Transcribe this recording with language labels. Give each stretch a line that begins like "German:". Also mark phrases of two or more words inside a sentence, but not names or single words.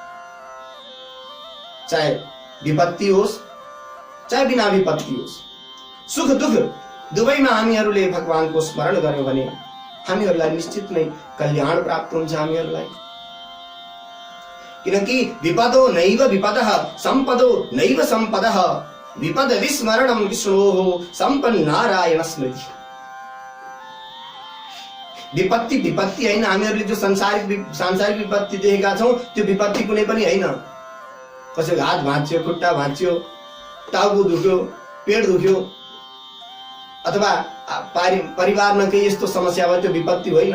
Nepali: चाहे विपत्ति होस् चाहे बिना विपत्ति होस्, सुख दुख दुवैमा हामीहरूले भगवानको स्मरण गर्यौं भने हामीहरूलाई निश्चित नै कल्याण प्राप्त हुन्छ हामीहरूलाई।
Sanskrit: किनकि विपदो नैव विपदः सम्पदो नैव सम्पदः विपद विस्मरणं विष्णोः सम्पन्नारायण स्मृति।
Nepali: विपत्ति विपत्ति होइन। हामीहरूले जो सांसारिक विपत्ति देखेका छौँ त्यो विपत्ति कुनै पनि होइन। कसैको हात भाँच्यो, खुट्टा भाँच्यो, टाउको दुख्यो, पेट दुख्यो, अथवा परिवारमा केही यस्तो समस्या भयो, त्यो विपत्ति होइन।